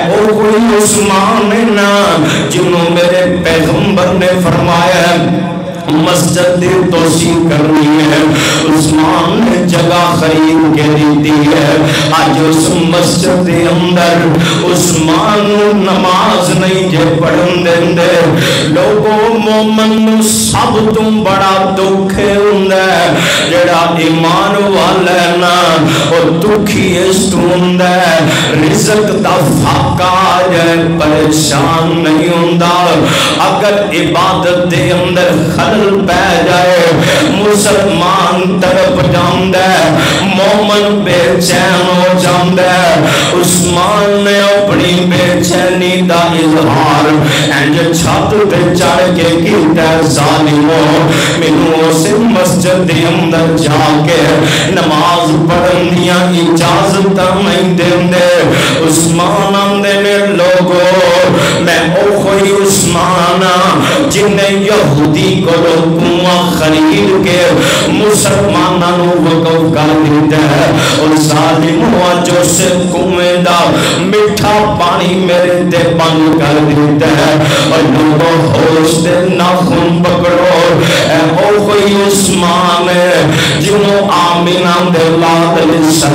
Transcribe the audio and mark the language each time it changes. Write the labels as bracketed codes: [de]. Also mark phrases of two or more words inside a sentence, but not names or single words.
[pa] اوہی عثمان نا جنہوں میرے پیغمبر نے فرمایا مسجد دی توسیع کرنی ہے، عثمان نے جگہ خرید کے دیتی ہے۔ آج اس مسجد دے اندر عثمان نماز نہیں جے پڑھن دیندے، لوگوں مومن نو سب تو بڑا دکھ ہوندا ہے جڑا ایمان والا ہے نا، او دکھی اس تو ہوندا ہے رزق دا فاقہ آ جائے پریشان نہیں ہوندا، اگر عبادت دے اندر خلل پہ جائے مسلمان تڑپ جاندا ہے، مومن بے چین ہو جاندا ہے۔ عثمان نے اپنی بے چینی دا اظہار انج چھت تے چڑھ کے کیتا، ظالموں مینوں اس مسجد دے اندر جا کے نماز پڑھن دیاں اجازت نہیں دیندے۔ عثمان آندے نے لوگوں میں او کوئی عثمان جن نے یہودی کو کنواں خرید کے مسلمانوں نو وقف کر دیتا ہے، اور ظالموں جو سے کنویں دا میٹھا پانی میرے تے بند کر دیتا ہے، اور لوگوں ہوش دے ناخن پکڑو اے او کوئی عثمان ہے جنہوں آمینہ دے لاد علیہ